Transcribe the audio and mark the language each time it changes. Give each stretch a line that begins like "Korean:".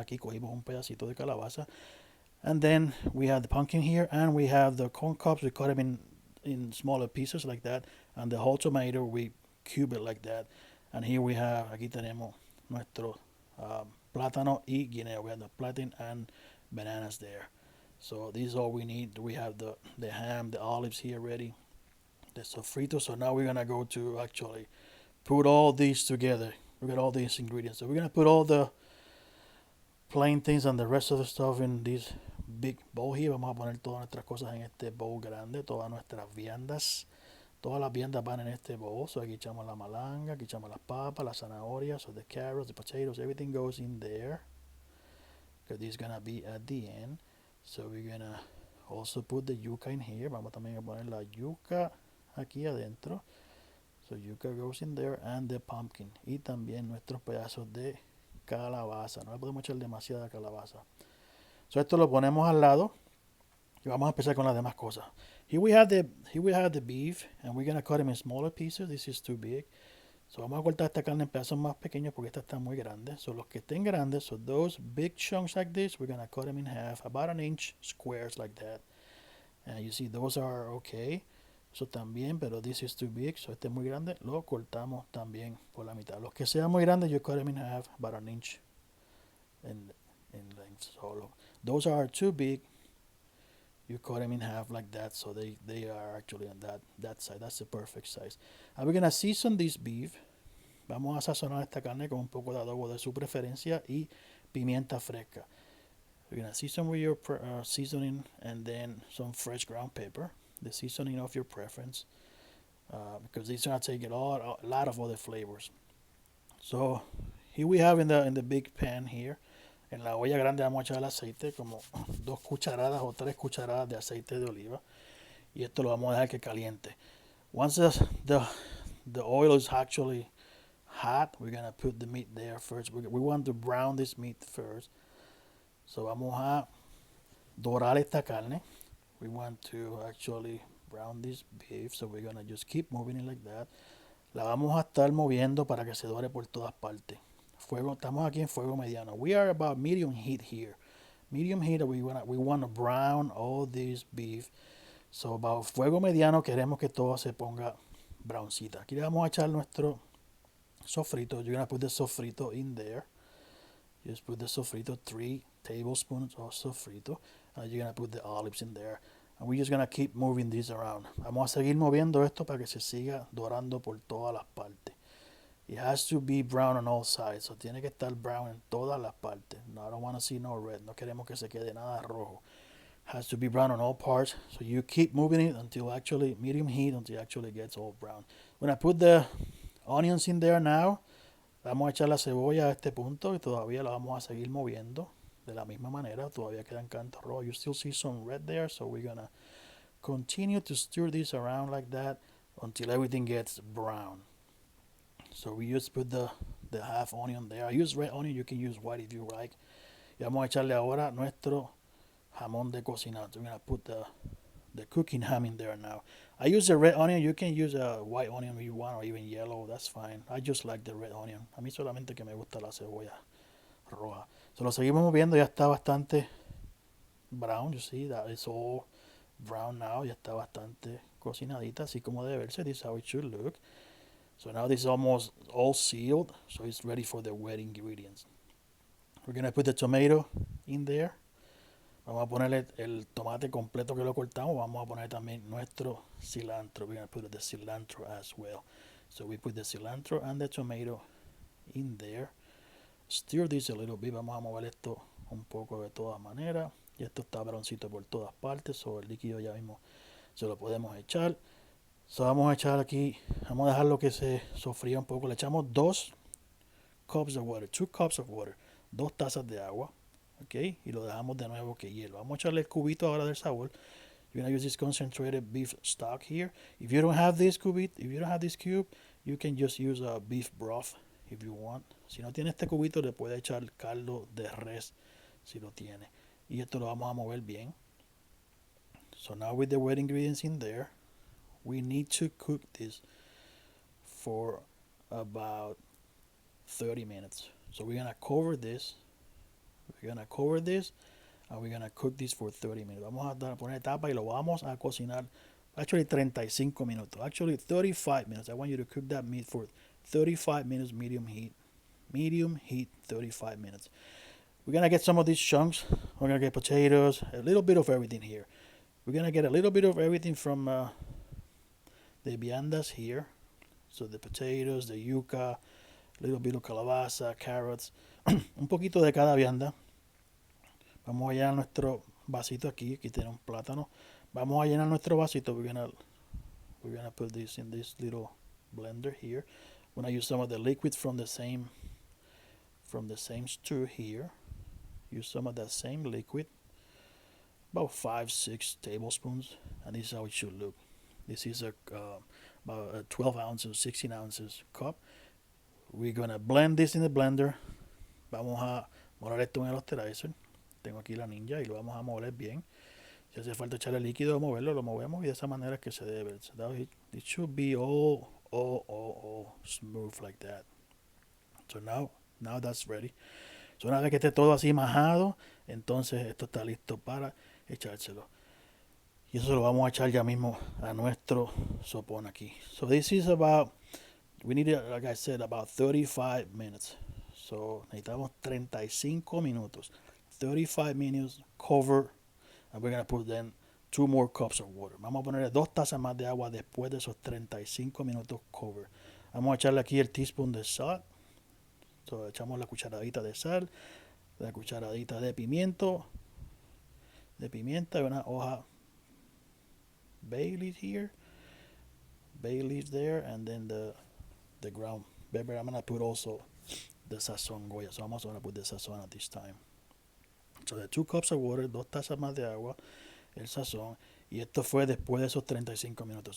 Spanish: Aquí cogimos un pedacito de calabaza.
English: And then we have the pumpkin here, and we have the corn cobs. We cut them in smaller pieces like that. And the whole tomato, we cube it like that. And here we have,
Spanish: aquí tenemos nuestro plátano y guineo.
English: We have the plantain and bananas there. So this is all we need. We have the ham, the olives here ready, the sofrito. So now we're gonna go to actually put all these together. We got all these ingredients. So we're gonna put all the plain things and the rest of the stuff in this big bowl here.
Spanish: Vamos a poner todas nuestras cosas en este bowl grande, todas nuestras viandas. Todas las viandas van en este bowl. So aquí echamos la malanga, aquí echamos las papas, las zanahorias,
English: so the carrots, the potatoes, everything goes in there. Because this is gonna be at the end. So we're gonna also put the yuca in here.
Spanish: Vamos también a poner la yuca aquí adentro.
English: So yuca goes in there, and the pumpkin.
Spanish: Y también nuestros pedazos de calabaza. No le podemos echar demasiada calabaza. So esto lo ponemos al lado. Y vamos a empezar con las demás cosas.
English: Here we have the beef, and we're gonna cut them in smaller pieces. This is too big.
Spanish: So vamos a cortar esta carne en pedazos más pequeños porque esta está muy grande.
English: So
Spanish: los que estén grandes,
English: so those big chunks like this, we're gonna cut them in half, about an inch squares like that. And you see those are okay.
Spanish: So también, pero
English: this is too big,
Spanish: so este es muy grande, lo cortamos también por la mitad. Los que sean muy grandes,
English: you cut them in half, about an inch in length. So those are too big, you cut them in half like that, so they are actually on that side. That's the perfect size. And we're gonna season this beef.
Spanish: Vamos a sazonar esta carne con un poco de adobo de su preferencia y pimienta fresca.
English: We're gonna season with your seasoning, and then some fresh ground pepper, the seasoning of your preference, because it's gonna take a lot of other flavors. So here we have in the big pan here.
Spanish: En la olla grande vamos a echar el aceite, como 2 cucharadas o 3 cucharadas de aceite de oliva. Y esto lo vamos a dejar que caliente.
English: Once the oil is actually hot, we're gonna put the meat there first. We want to brown this meat first.
Spanish: So vamos a dorar esta carne.
English: We want to actually brown this beef, so we're gonna just keep moving it like that.
Spanish: La vamos a estar moviendo para que se dore por todas partes. Estamos aquí en fuego mediano.
English: We are about medium heat here. Medium heat, we want to brown all this beef.
Spanish: So about fuego mediano queremos que todo se ponga browncita. Aquí le vamos a echar nuestro sofrito.
English: You're gonna put the sofrito in there. Just put the sofrito, 3 tablespoons of sofrito. And you're gonna put the olives in there. And we're just gonna keep moving this around.
Spanish: Vamos a seguir moviendo esto para que se siga dorando por todas las partes.
English: It has to be brown on all sides.
Spanish: So tiene que estar brown en todas las partes.
English: No, I don't want to see no red.
Spanish: No queremos que se quede nada rojo.
English: Has to be brown on all parts. So you keep moving it until actually medium heat until it actually gets all brown. When I put the onions in there now,
Spanish: vamos a echar la cebolla a este punto y todavía la vamos a seguir moviendo de la misma manera. Todavía quedan cantos rojos.
English: You still see some red there, so we're gonna continue to stir this around like that until everything gets brown. So we just put the half onion there. I use red onion, you can use white if you like.
Spanish: Y vamos a echarle ahora nuestro jamón de cocinar.
English: So we're gonna put the cooking ham in there now. I use the red onion, you can use a white onion if you want, or even yellow, that's fine. I just like the red onion.
Spanish: A mí solamente que me gusta la cebolla roja. So lo seguimos moviendo, ya está bastante brown.
English: You see that it's all brown now,
Spanish: ya está bastante cocinadita, así como debe verse.
English: This is how it should look. So now this is almost all sealed, so it's ready for the wet ingredients. We're going to put the tomato in there.
Spanish: Vamos a ponerle el tomate completo que lo cortamos. Vamos a poner también nuestro cilantro.
English: We're going to put the cilantro as well. So we put the cilantro and the tomato in there. Stir this a little bit.
Spanish: Vamos a mover esto un poco de todas maneras. Y esto está broncito por todas partes. So el líquido ya mismo se lo podemos echar. So vamos a echar aquí, vamos a dejarlo que se sofría un poco. Le echamos
English: 2 cups of water, 2 cups of water,
Spanish: 2 tazas de agua, ok, y lo dejamos de nuevo que hielo. Vamos a echarle el cubito ahora del sabor.
English: You're gonna use this concentrated beef stock here. If you don't have this cube, you can just use a beef broth if you want.
Spanish: Si no tiene este cubito, le puede echar caldo de res si lo tiene. Y esto lo vamos a mover bien.
English: So now with the wet ingredients in there, we need to cook this for about 30 minutes. So we're gonna cover this. We're gonna cover this and we're gonna cook this for 30 minutes.
Spanish: Vamos a poner tapa y lo vamos a cocinar.
English: Actually 35 minutos. Actually 35 minutes. I want you to cook that meat for 35 minutes medium heat. Medium heat 35 minutes. We're gonna get some of these chunks. We're gonna get potatoes, a little bit of everything here. We're gonna get a little bit of everything from the viandas here. So the potatoes, the yuca, a little bit of calabaza, carrots,
Spanish: un poquito de cada vianda. Vamos a llenar nuestro vasito aquí. Aquí tenemos un plátano. Vamos a llenar nuestro vasito.
English: We're gonna put this in this little blender here. We're gonna use some of the liquid from the same stew here. Use some of that same liquid, about 5-6 tablespoons, and this is how it should look. This is about a 12 ounces, 16 ounces cup. We're gonna blend this in the blender.
Spanish: Vamos a moler esto en el osterizer. Tengo aquí la ninja y lo vamos a moler bien. Si hace falta echarle líquido o moverlo, lo movemos y de esa manera que se debe.
English: So it should be all smooth like that. So now that's ready.
Spanish: So una vez que esté todo así majado, entonces esto está listo para echárselo. Y eso lo vamos a echar ya mismo a nuestro sopón aquí.
English: So this is about, we need, like I said, about 35 minutes.
Spanish: So necesitamos 35 minutos.
English: 35 minutes cover, and we're going to put then 2 more cups of water.
Spanish: Vamos a ponerle 2 tazas más de agua después de esos 35 minutos cover. Vamos a echarle aquí el teaspoon de salt. So, echamos la cucharadita de sal, la cucharadita de pimienta y una hoja
English: bay leaf here, bay leaf there, and then the ground pepper. I'm gonna put also the sazón Goya. So
Spanish: vamos a
English: put the sazón at this time.
Spanish: So
English: the 2 cups of water,
Spanish: 2 tazas más de agua, el sazón, y esto fue después de esos 35 minutos.